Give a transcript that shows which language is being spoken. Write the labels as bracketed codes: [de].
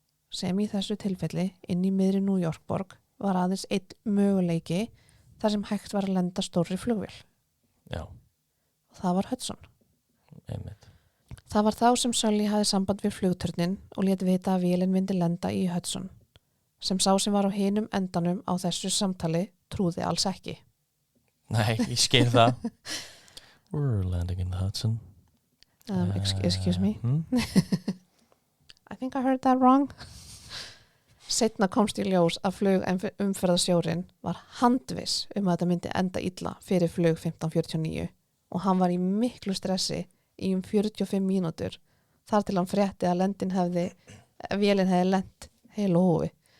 [is] Sem í þessu tilfelli inn í miðri New York borg var aðeins einn möguleiki þar sem hægt var að lenda stórri flugvél. Já. Og það var Hudson. Einmitt. Það var þá sem Sully hafði samband við flugturnin og lét vita að vélinn myndi lenda í Hudson. Sem sá sem var á hinum endanum á þessu samtali trúði alls ekki. Nei, ég skil það. [en] We're landing in the Hudson. Excuse me. I think I heard that wrong. [is] Seinna komst í ljós að flugumferðarstjórinn var handviss að þetta myndi enda illa fyrir flug 1549 og hann var í miklu stressi í 45 mínútur þar til hann frétti að vélinn hefði lent heil og hófi.